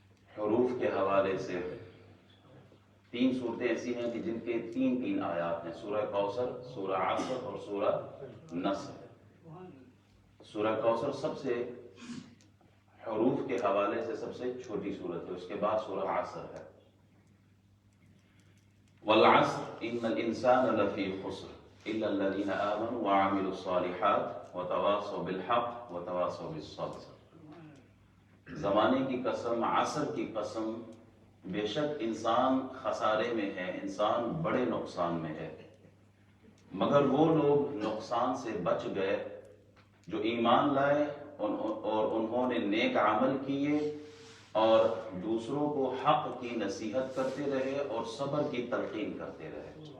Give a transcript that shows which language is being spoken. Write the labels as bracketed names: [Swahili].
[Urdu] حروف کے حوالے سے 3 صورتیں ایسی ہیں کہ جن کے 3 آیات ہیں: سورہ کوثر، سورہ عصر اور سورہ نصر. سورہ کوثر سب سے حروف کے حوالے سے سب سے چھوٹی صورت ہے. اس کے بعد سورہ عصر ہے. [Arabic] والعصر ان الانسان لفی خسر الا الذین آمنوا وعملوا الصالحات وتواصوا بالحق وتواصوا بالصبر. [Urdu] زمانے کی قسم، عصر کی قسم، بے شک انسان خسارے میں ہے، انسان بڑے نقصان میں ہے، مگر وہ لوگ نقصان سے بچ گئے جو ایمان لائے اور انہوں نے نیک عمل کیے اور دوسروں کو حق کی نصیحت کرتے رہے اور صبر کی تلقین کرتے رہے.